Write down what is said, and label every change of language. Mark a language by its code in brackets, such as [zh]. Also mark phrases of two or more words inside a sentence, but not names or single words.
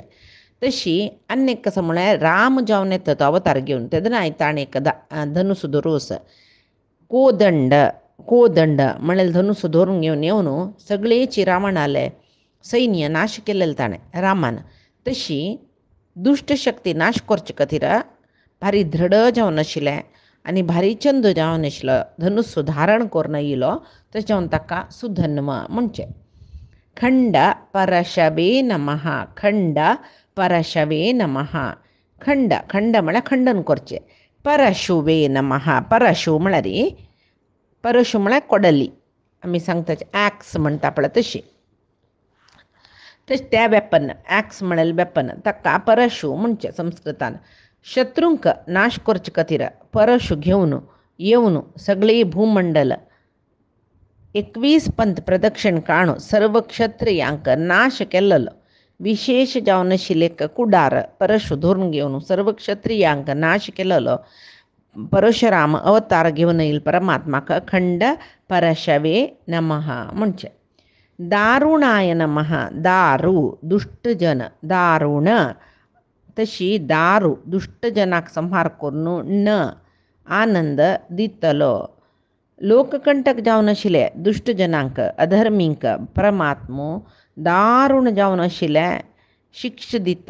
[kok] तशी अन्य कसं म्हळ्यार राम जावन येता तो अवतार घेवन तेदना ताणें एक धनुस धरूस कोदंड म्हळ्यार धनुस धरून घेवन येवन सगळेची रावणाले सैन्य नाश केलेले ताणें रामान. तशी दुष्ट शक्ती नाश करचे खातीर भारी दृढ जावन आशिल्लें आनी भारी चंद जावन आशिल्लो धनुस धारण करून येयलो तशें जावन ताका सुधन्व म्हणचे. [sa] खण्डपरशवे नमः. खण्डपरशवे नमः. [kok] खंड खंड म्हळ्यार खंडन करचें. [sa] परशुवे नमः. [kok] परशु म्हळ्यार परशु म्हळ्यार कोडली, आमी सांगता ॲक्स म्हणटा पळय तशी. त्या वेपन, ॲक्स म्हळ्यार वेपन, ताका परशु म्हणचे संस्कृतान. शत्रूंक नाश करचे खातीर परशु घेवन येवन सगळी भूमंडल 21 पंथ प्रदक्षिण काडून सर्व क्षत्रियांक नाश केल्लो. विशेष जावन आशिल्ले कुडार परशु धरून घेवन सर्व क्षत्रियांक नाश केल्लो. परशुराम अवतार घेवन येईल परमात्माक अखंड [sa] परशवे नमः [kok] म्हणचे. [sa] दारुणाय नमः. [kok] दारू दुष्टजन, दारुण तशी दारू दुष्टजनाक संहार करून न आनंद दितलो. लोककंटक जावन आशिल्ले दुष्टजनांक अधर्मींक परमात्मो दारुण जावन आशिल्ले शिक्षा दिता.